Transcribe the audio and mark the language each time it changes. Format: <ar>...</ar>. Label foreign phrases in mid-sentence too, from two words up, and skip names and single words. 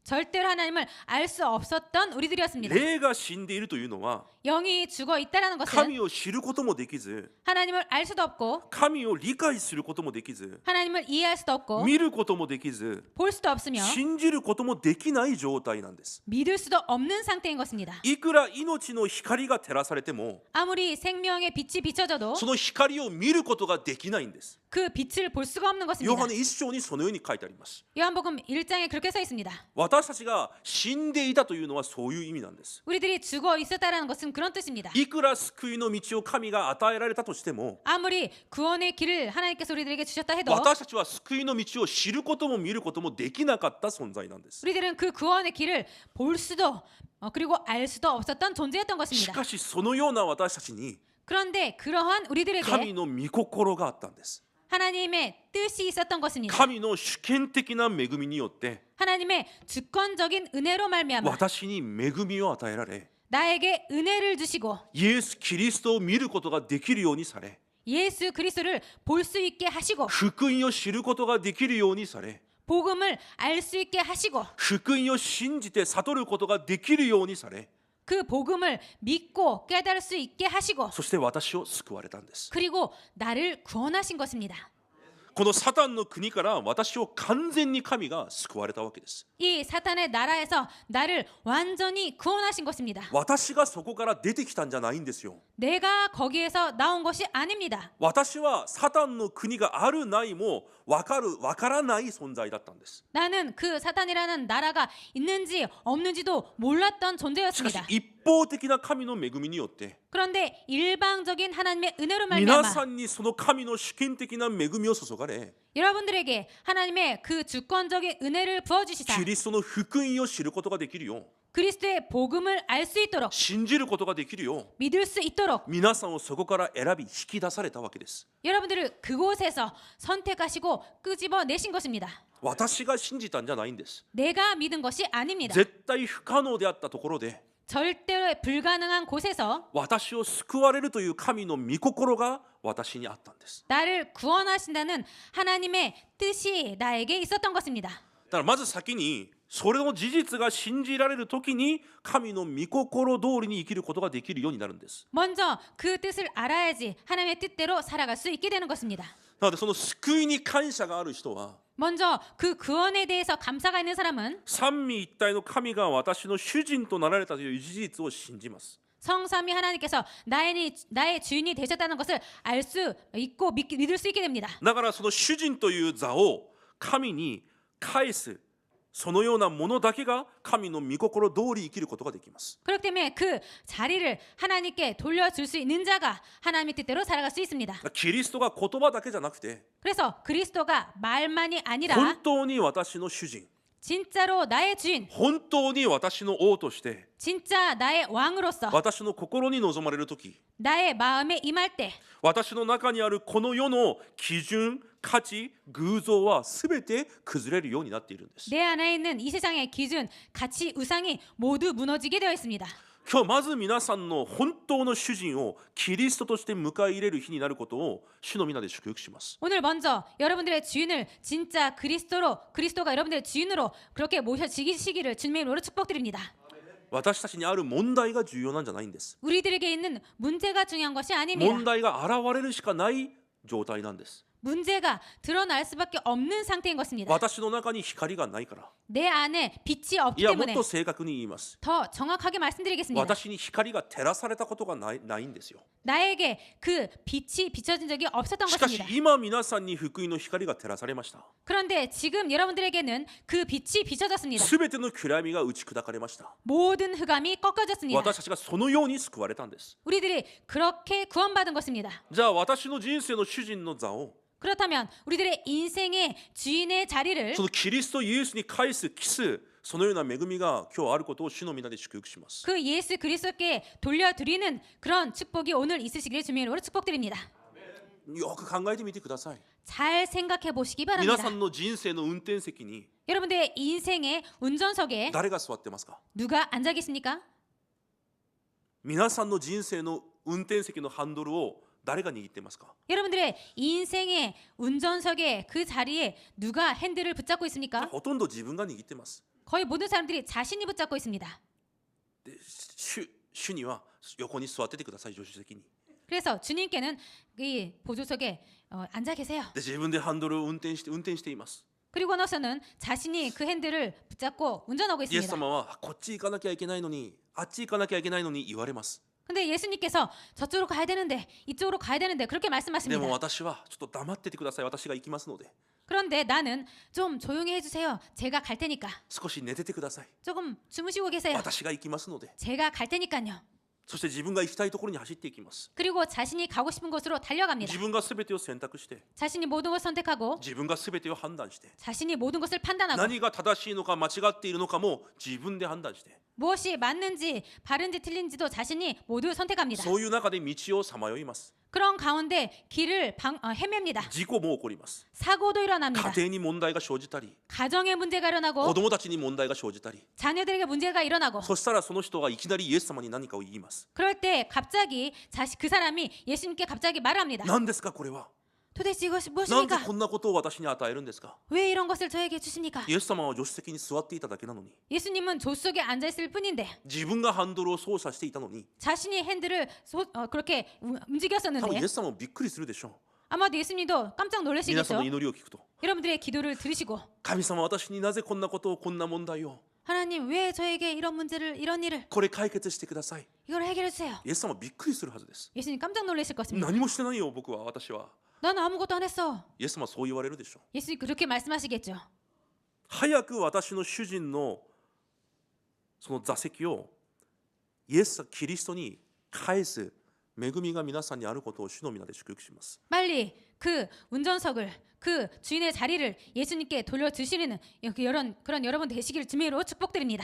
<ko>절대로 하나님을 알 수 없었던 우리들이었습니다.</ko> <ja>霊が死んでいるというのは</ja> <ko>영이 죽어 있다라는 것은</ko> <ja>神を知ることもできず</ja> <ko>하나님을 알 수도 없고</ko> <ja>神を理解することもできず</ja> <ko>하나님을 이해할 수도 없고</ko> <ja>見ることもできず</ja> <ko>볼 수도 없으며</ko> <ja>信じることもできない状態なんです。</ja> <ko>믿을 수도 없는 상태인 것입니다.</ko> <ja>いくら命の光が照らされても</ja> <ko>아무리 생명의 빛이 비춰져도</ko> <ja>その光を見ることができないんです。</ja> <ko>그 빛을 볼 수가 없는</ko> <ja>ヨ</ja> <ko>것입니다.</ko> <ja>ハネ一章にそのように書いてあります。</ja> <ko>요한복음 1장에 그렇게 써 있습니다.</ko> <ja>私たちが死んでいたというのはそういう意味なんです。</ja> <ko>우리들이 죽어 있었다라는 것은 그런 뜻입니다.</ko> <ja>いくら救いの道を神が与えられたとしても</ja> <ko>아무리 구원의 길을 하나님께서 우리들에게 주셨다 해도</ko> <ja>私たちは救いの道を知ることも見ることもできなかった存在なんです。</ja> <ko>우리들은 그 구원의 길을 볼 수도 그리고 알 수도 없었던 존재였던</ko> <ja>し</ja> <ko>것입니다.</ko> <ja>かしそのような私たちに</ja> <ko>그런데 그러한</ko> <ja>神</ja> <ko>우리들에게</ko> <ja>の御心があったんです。</ja> <ko>하나님의 뜻이 있었던 것입니다.</ko> <ja>神の主権的な恵みによって</ja> <ko>하나님의 주권적인 은혜로 말미암아</ko> <ja>私に恵みを与えられ</ja> <ko>나에게 은혜를 주시고</ko> <ja>イエス・キリストを見ることができるようにされ</ja> <ko>예수 그리스도를 볼 수 있게 하시고</ko> <ja>福音を知ることができるようにされ</ja> <ko>복음을 알 수 있게 하시고</ko> <ja>福音を信じて悟ることができるようにされ、</ja> <ko>그 복음을 믿고 깨달을 수 있게 하시고</ko> <ja>そして私を救われたんです。</ja> <ko>그리고 나를 구원하신 것입니다.</ko> <ja>このサタンの国から私を完全に神が救われたわけです。</ja> <ko>이 사탄의 나라에서 나를 완전히 구원하신 것입니다.</ko> <ja>私がそこから出てきたんじゃないんですよ。</ja> <ko>내가 거기에서 나온 것이 아닙니다.</ko> <ja>私はサタンの国があるないもわからない存在だったんです。</ja> <ko>나는 그 사탄이라는 나라가 있는지 없는지도 몰랐던</ko> <ja>しかし</ja> <ko>존재였습니다.</ko> <ja>一方的な神の恵みによって</ja> <ko>그런데 일방적인 하나님의 은혜로</ko> <ja>皆</ja> <ko>말미암아</ko> <ja>さんにその神の主権的な恵みを注がれ、</ja> <ko>여러분들에게 하나님의 그 주권적인 은혜를 부어주시사</ko> <ja>キリストの福音を知ることができるよ、</ja> <ko>그리스도의 복음을 알 수 있도록</ko> <ja>信じることができるよ、</ja> <ko>믿을 수 있도록</ko> <ja>皆さんをそこから選び引き出されたわけです。</ja> <ko>여러분들을 그곳에서 선택하시고 끄집어내신 것입니다.</ko> <ja>私が信じたんじゃないんです。</ja> <ko>내가 믿은 것이 아닙니다.</ko> <ja>絶対不可能であったところで</ja> <ko>절대로 불가능한 곳에서</ko> <ja>私を救われるという神の御心が私にあったんです。</ja> <ko>나를 구원하신다는 하나님의 뜻이 나에게 있었던 것입니다.</ko> <ja>だからまず先にそれの事実が信じられるときに神の御心通りに生きることができるようになるんです。</ja> <ko>먼저 그 뜻을 알아야지 하나님의 뜻대로 살아갈 수 있게 되는 것입니다.</ko> <ja>なのでその救いに感謝がある人は</ja> <ko>먼저 그 구원에 대해서 감사가 있는 사람은</ko> <ja>三位一体の神が私の主人となられたという事実を信じます。</ja> <ko>성삼위 하나님께서 나의 주인이 되셨다는 것을 알 수 있고 믿을 수 있게 됩니다.</ko> <ja>だからその主人という座を神に返す、そのようなものだけが神の御心通り生きることができます。</ja> <ko>그렇기 때문에 그 자리를 하나님께 돌려줄 수 있는 자가 하나님의 뜻대로 살아갈 수 있습니다.</ko> <ja>キリストが言葉だけじゃなくて</ja> <ko>그래서 그리스도가 말만이 아니라</ko> <ja>本当に私の主人、</ja> <ko>진짜로 나의 주인,</ko> <ja>本当に私の王として</ja> <ko>진짜 나의 왕으로서</ko> <ja>私の心に望まれるとき、</ja> <ko>나의 마음에 임할 때</ko> <ja>私の中にあるこの世の基準、価値、偶像はすべて崩れるようになっているんです。</ja> <ko>내 안에 있는 이 세상의 기준, 가치, 우상이 모두 무너지게 되어 있습니다.</ko> <ja>今日まず皆さんの本当の主人をキリストとして迎え入れる日になることを主の皆で祝福します。</ja> <ko>오늘 먼저 여러분들의 주인을 진짜 그리스도가 여러분들의 주인으로 그렇게 모셔지시기를 주님의 이름으로 축복드립니다.</ko> <ja>私たちにある問題が重要なんじゃないんです。</ja> <ko>우리들에게 있는 문제가 중요한 것이 아닙니다.</ko> <ja>問題が現れるしかない状態なんです。</ja> <ko>문제가 드러날 수밖에 없는 상태인 것입니다.</ko> <ja>私の中に光がないから。</ja> <ko>내 안에 빛이</ko> <ja>い</ja> <ko>없기</ko> <ja>や、もっ</ja> <ko>때문에</ko> <ja>と正確に言います。</ja> <ko>더 정확하게 말씀드리겠습니다.</ko> <ja>私に光が照らされたことがないんですよ。</ja> <ko>나에게 그 빛이 비춰진 적이 없었던</ko> <ja>しかし</ja> <ko>것입니다.</ko> <ja>今皆さんに福音の光が照らされました。</ja> <ko>그런데 지금 여러분들에게는 그 빛이 비춰졌습니다.</ko> <ja>すべての暗闇が打ち砕かれました。</ja> <ko>모든 흑암이 꺾어졌습니다.</ko> <ja>私たちがそのように救われたんです。</ja> <ko>우리들이 그렇게 구원받은 것입니다.</ko> <ja>じゃあ私の人生の主人の座を</ja> <ko>그렇다면 우리들의 인생의 주인의 자리를</ko> <ja>そのキリストイエスに返すキス、そのような恵みが今日あることを主の皆で祝福します。</ja> <ko>그 예수 그리스도께 돌려드리는 그런 축복이 오늘 있으시기를 주님의 이름으로 축복드립니다.</ko> <ja>よく考えてみてください。</ja> <ko>잘 생각해 보시기</ko> <ja>皆</ja> <ko>바랍니다.</ko> <ja>さんの人生の運転席に</ja> <ko>여러분들의 인생의 운전석에</ko> <ja>誰が座ってますか？</ja> <ko>누가 앉아 계십니까?</ko> <ja>皆さんの人生の運転席のハンドルを誰が握ってますか？</ja> <ko>여러분들의 인생의 운전석에 그 자리에 누가 핸들을 붙잡고 있습니까?</ko> <ja>ほとんど自分が握ってます。</ja> <ko>거의 모든 사람들이 자신이 붙잡고 있습니다.</ko> <ja>で主には横に座っててください、助手席に。</ja> <ko>그래서 주님께는 이 보조석에 앉아 계세요.</ko> <ja>で自分でハンドルを運転しています。</ja> <ko>그리고 나서는 자신이 그 핸들을 붙잡고 운전하고</ko> <ja>イエス</ja> <ko>있습니다.</ko> <ja>様はこっち行かなきゃいけないのに、あっち行かなきゃいけないのに言われます。</ja> <ko>근데 예수님께서 저쪽으로 가야 되는데 이쪽으로 가야 되는데 그렇게</ko> <ja>でも</ja> <ko>말씀하십니다.</ko> <ja>私はちょっと黙っててください、私が行きますので。</ja> <ko>그런데 나는 좀 조용히 해주세요. 제가 갈 테니까.</ko> <ja>少し寝ててください、</ja> <ko>조금 주무시고 계세요.</ko> <ja>私が行きますので。</ja> <ko>제가 갈 테니까요.</ko> <ja>そして自分が行きたいところに走っていきます。</ja> <ko>그리고 자신이 가고 싶은 곳으로 달려갑니다.</ko> <ja>自分が全てを選択して、</ja> <ko>자신이 모든 것을 선택하고</ko> <ja>自分が全てを判断して、</ja> <ko>자신이 모든 것을 판단하고</ko> <ja>何が正しいのか間違っているのかも自分で判断して、</ja> <ko>무엇이 맞는지 바른지 틀린지도 자신이 모두 선택합니다.</ko> <ja>そういう中で道をさまよいます。</ja> <ko>그런 가운데 길을 헤맵니다.</ko> <ja>事故も起こります。</ja> <ko>사고도 일어납니다.</ko> <ja>家庭に問題が生じたり、</ja> <ko>가정에 문제가</ko> <ja>子</ja> <ko>일어나고</ko> <ja>供たちに問題が生じたり、</ja> <ko>자녀들에게 문제가 일어나고</ko> <ja>そしたらその人がいきなりイエス様に何かを言います。</ja> <ko>그럴 때 갑자기 그 사람이 예수님께 갑자기 말을 합니다.</ko> <ja>何ですかこれは？</ja> <ko>도대체 이것이</ko> <ja>なんで</ja> <ko>무엇입니까?</ko> <ja>こんなことを私に与えるんですか。</ja> <ko>왜 이런 것을 저에게 주십니까?</ko> <ja>イエス様は助手席に座っていただけなのに、</ja> <ko>예수님은 조수석에 앉아 있을 뿐인데</ko> <ja>自分がハンドルを操作していたのに、</ja> <ko>자신이 핸들을 그렇게</ko> <ja>多分</ja> <ko>움직였었는데</ko> <ja>イエス様もびっくりするでしょう。</ja> <ko>아마도 예수님도 깜짝</ko> <ja>皆さん</ja> <ko>놀라시겠죠.</ko> <ja>の祈りを聞くと、</ja> <ko>여러분들의 기도를 들으시고</ko> <ja>神様私になぜこんなことを、こんな問題を、</ja> <ko>하나님 왜 저에게 이런 문제를 이런 일을</ko> <ja>これ解決してください。</ja> <ko>이걸 해결해 주세요.</ko> <ja>イエス様はびっくりするはずです。</ja> <ko>예수님 깜짝 놀라실 것입니다.</ko> <ja>何もしてないよ僕は、私は。</ja> <ko>난 아무것도 안 했어.</ko> <ja>イエス様はそう言われるでしょう。</ja> <ko>예수님 그렇게 말씀하시겠죠.</ko> <ja>早く私の主人のその座席をイエス・キリストに返す恵みが皆さんにあることを主の皆で祝福します。</ja> <ko>빨리 그 운전석을 그 주인의 자리를 예수님께 돌려주시는 그런 여러분 되시기를 주님으로 축복드립니다.</ko>